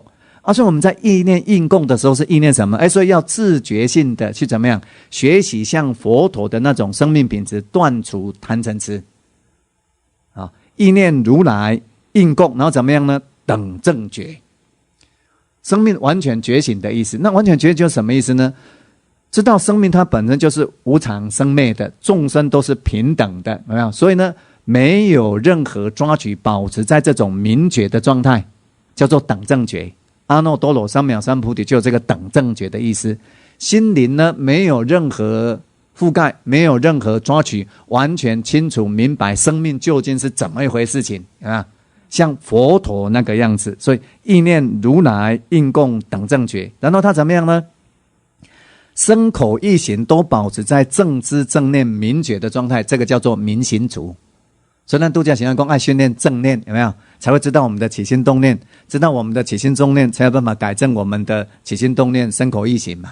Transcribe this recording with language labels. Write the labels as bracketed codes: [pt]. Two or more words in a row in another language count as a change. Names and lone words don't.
[zh] 所以我們在意念應供的時候是意念什麼？所以要自覺性的去怎麼樣學習像佛陀的那種生命品質，斷除貪嗔癡。意念如來應供，然後怎麼樣呢？等正覺，生命完全覺醒的意思。那完全覺醒就是什麼意思呢？知道生命它本身就是無常生滅的，眾生都是平等的，有沒有？所以呢，沒有任何抓取，保持在這種明覺的狀態，叫做等正覺。阿耨多羅三藐三菩提就有這個等正覺的意思。心靈呢，沒有任何覆蓋，沒有任何抓取，完全清楚明白生命究竟是怎麼一回事情啊，像佛陀那個樣子。所以意念如來應供等正覺，然後他怎麼樣呢？身口意行都保持在正知正念明覺的狀態，這個叫做明行足。所以呢，度假行願功愛訓練正念，有沒有？才會知道我們的起心動念，知道我們的起心動念，才有辦法改正我們的起心動念、身口意行嘛。